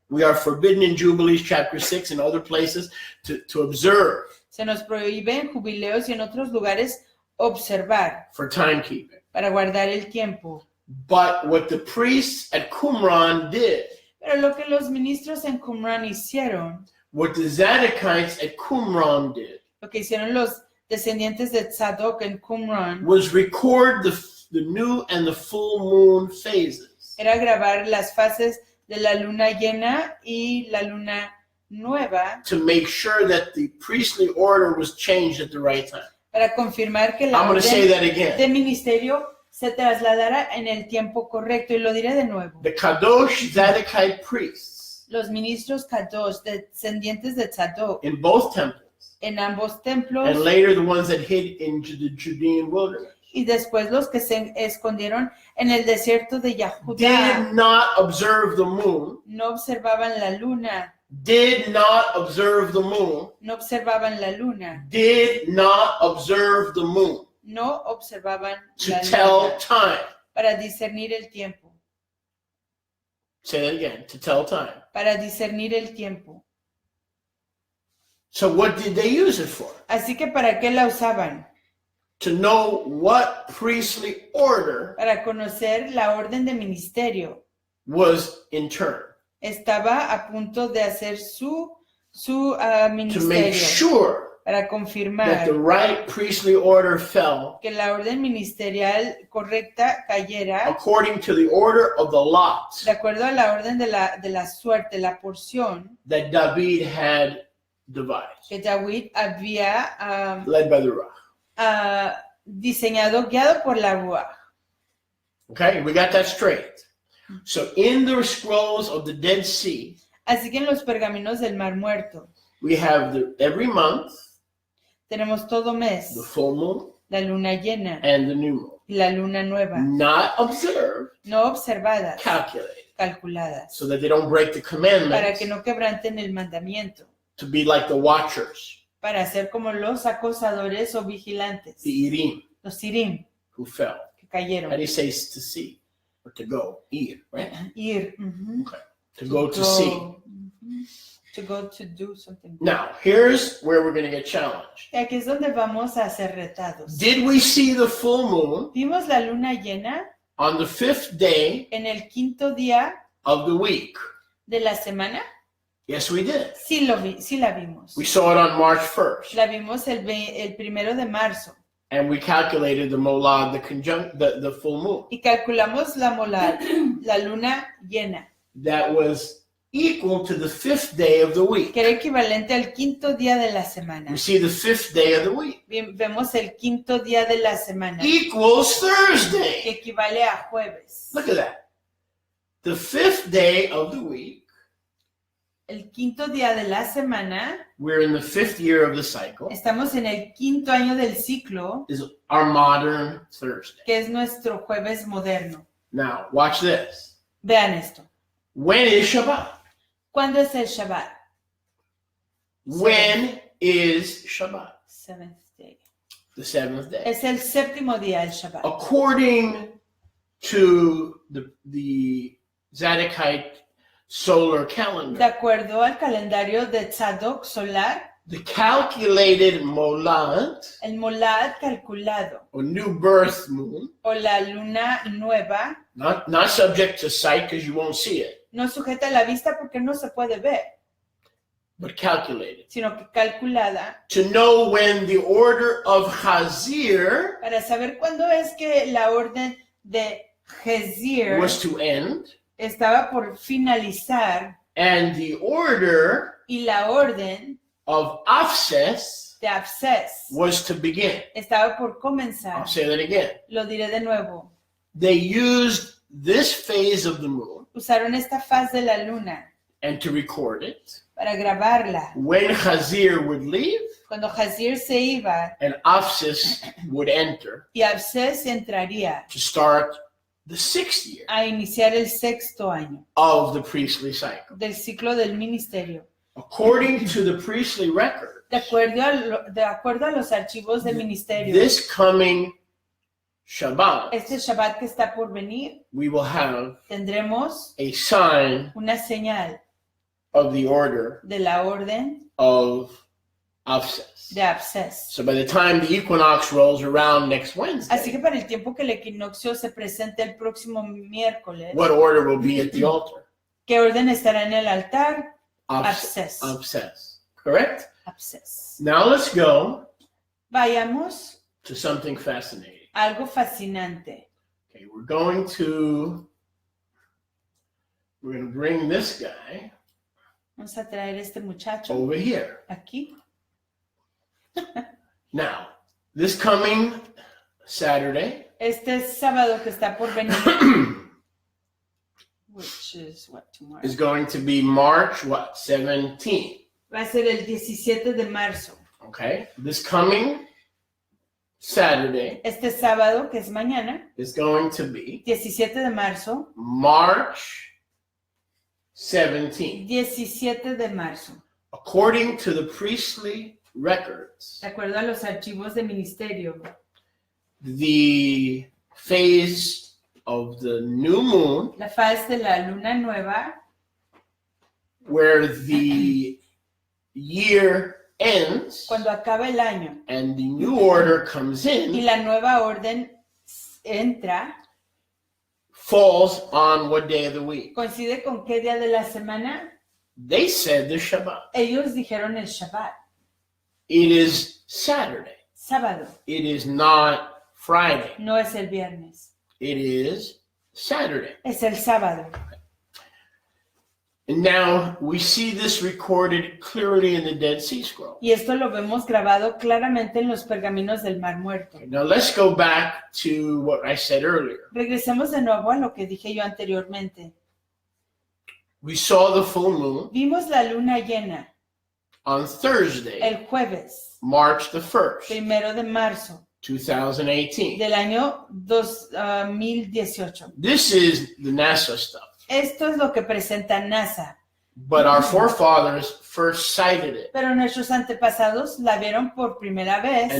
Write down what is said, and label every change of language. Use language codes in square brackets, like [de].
[en] We are forbidden in Jubilees chapter 6 and other places to observe [es] Se nos prohíbe en jubileos y en otros lugares observar [en] for timekeeping. [es] para guardar el tiempo. [en] But what the priests at Qumran did, [es] Pero lo que los ministros en Qumran hicieron, [en] what the Zadokites at Qumran did, [es] lo que hicieron los descendientes de Tzadok en Qumran, [en] was record the new and the full moon phases. [es] era grabar las fases de la luna llena y la luna nueva [en] To make sure that the priestly order was changed at the right time. [es] para confirmar que la [en] I'm going to say [es] orden [en] that again. [es] de ministerio se trasladara en el tiempo correcto. Y lo diré de nuevo. [en] The Kadosh Zadokite priests [es] Los ministros Kadosh, descendientes de Tzadok, [en] in both temples, [es] en ambos templos [en] and later the ones that hid in the Judean wilderness, [es] y después los que se escondieron en el desierto de Yahudá [en] did not observe the moon, [es] no observaban la luna, [en] did not observe the moon, [es] no observaban la luna, [en] did not observe the moon [es] no observaban [en] to [es] la [en] tell [es] luna [en] time. [es] para discernir el tiempo, [en] Say that again, to tell time. [es] para discernir el tiempo. [en] So what did they use it for? [es] Así que ¿para qué la usaban? [en] To know what priestly order [es] Para conocer la orden de ministerio. [en] was in turn. [es] Estaba a punto de hacer su [en] To make [es] ministerio [en] sure [es] para [en] that [es] confirmar [en] the right priestly order fell [es] que la orden ministerial correcta cayera [en] according to the order of the lots [es] de acuerdo a la orden de la suerte, la porción [en] that David had devised, [es] que David había [en] led by the Ruach. [es] diseñado, guiado por la Ruach. [en] Okay, we got that straight. So in the scrolls of the Dead Sea, [es] Así que en los pergaminos del Mar Muerto [en] we have every month, [es] tenemos todo mes, [en] the full moon [es] la luna llena [en] and the new moon. [es] y la luna nueva, [en] Not observed, [es] no observadas, [en] calculated, [es] calculadas, [en] so that they don't break the [es] para [en] commandments [es] que no quebranten el mandamiento, [en] to be like the watchers, [es] para ser como los acosadores o vigilantes, [en] the Irim, [es] los sirim [en] who fell. [es] que [en] How [es] cayeron. [en] do you say to see or to go? Ir, right? [es] Ir. ujú. [en] To go to see. Ujú. To go to do something. Now, here's where we're going to get challenged. [es] Y aquí es donde vamos a ser retados. [en] Did we see the full moon [es] Vimos la luna llena [en] on the 5th day [es] en el quinto día [en] of the week? [es] de la semana. [en] Yes, we did. [es] Sí, sí la vimos. [en] We saw it on March 1st, [es] La vimos el 1 de marzo. [en] and we calculated the molad, the full moon. [es] Y calculamos la molad, la luna llena, [en] That was equal to the 5th day of the week. [es] que era equivalente al quinto día de la semana. [en] We see the 5th day of the week [es] Vemos el quinto día de la semana, [en] equals [es] que [en] Thursday. [es] equivale a jueves. [en] Look at that. The 5th day of the week, [es] El quinto día de la semana, [en] we're in the 5th year of the cycle, [es] estamos en el quinto año del ciclo, [en] is our modern Thursday. [es] que es nuestro jueves moderno. [en] Now, watch this. [es] Vean esto. [en] When is Shabbat? [es] ¿Cuándo es el Shabbat? [en] When is Shabbat? Seventh day. The 7th day. [es] Es el séptimo día el Shabbat. [en] According to the Zadokite solar [es] De [en] calendar, [es] acuerdo al calendario de Tzadok solar, [en] the calculated molad, [es] el molad calculado [en] or new birth moon, [es] o la luna nueva [en] not subject to sight because you won't see it, [es] no sujeta la vista porque no se puede ver, [en] but calculated. [es] sino que calculada [en] To know when the order of Hazir [es] para saber cuándo es que la orden de Hezir [en] was to end [es] estaba por finalizar [en] and the order [es] y la orden [en] of Afses [es] de Abses [en] was to begin. [es] estaba por comenzar. [en] I'll say that again. [es] Lo diré de nuevo. [en] They used this phase of the moon [es] Usaron esta faz de la luna [en] and to record it. [es] para grabarla. [en] When Hazir would leave [es] Cuando Hazir se iba [en] and Afses would enter [es] y Abses entraría [en] to start the 6th year [es] a iniciar el sexto año [en] of the priestly cycle. [es] del ciclo del ministerio. [en] According to the priestly record, [es] De acuerdo a los archivos del ministerio, [en] this coming Shabbat, [es] este Shabbat que está por venir, [en] we will have [es] tendremos [en] a sign [es] una señal [en] of the order [es] de la orden [en] of Afses. [es] de Abses. [en] So by the time the equinox rolls around next [es] Así [en] Wednesday, [es] que para el tiempo que el equinoccio se presente el próximo miércoles, [en] what order will be at the altar? [es] ¿qué orden estará en el altar? [en] Afses. Afses. Correct? Abses. Now let's go [es] Vayamos [en] to something fascinating. [es] a algo fascinante. [en] Okay, we're going to bring this guy [es] Vamos a traer este muchacho [en] over here. [es] aquí. [en] Now, this coming Saturday, [es] Este sábado que está por venir, [en] which is what tomorrow. is going to be March, 17th. [es] Va a ser el 17 de marzo. [en] Okay, this coming Saturday [es] Este sábado, que es mañana, [en] is going to be [es] 17 de marzo, [en] March 17th. [es] 17 de marzo. [en] According to the priestly records, [es] De acuerdo a los archivos de ministerio, [en] the phase of the new moon, [es] la faz de la luna nueva, [en] where the year ends [es] cuando acaba el año [en] and the new order comes [es] y [en] in, [es] la nueva orden entra, [en] falls on what day of the week? [es] coincide con qué día de la semana. [en] They said the Shabbat. [es] Ellos dijeron el Shabbat, [en] It is Saturday. [es] sábado, [en] It is not Friday. [es] no es el viernes, [en] It is Saturday. [es] es el sábado. [en] And now we see this recorded clearly in the Dead Sea Scroll. [es] Y esto lo vemos grabado claramente en los pergaminos del Mar Muerto. [en] Now let's go back to what I said earlier. [es] Regresemos de nuevo a lo que dije yo anteriormente. [en] We saw the full moon [es] Vimos la luna llena [en] on Thursday, [es] el jueves, [en] March the 1st, [es] 1 de marzo [en] 2018. [es] del año 2018. [en] This is the NASA stuff. [es] Esto es lo que presenta NASA, [en] But our forefathers first cited it [es] pero nuestros antepasados la vieron por primera vez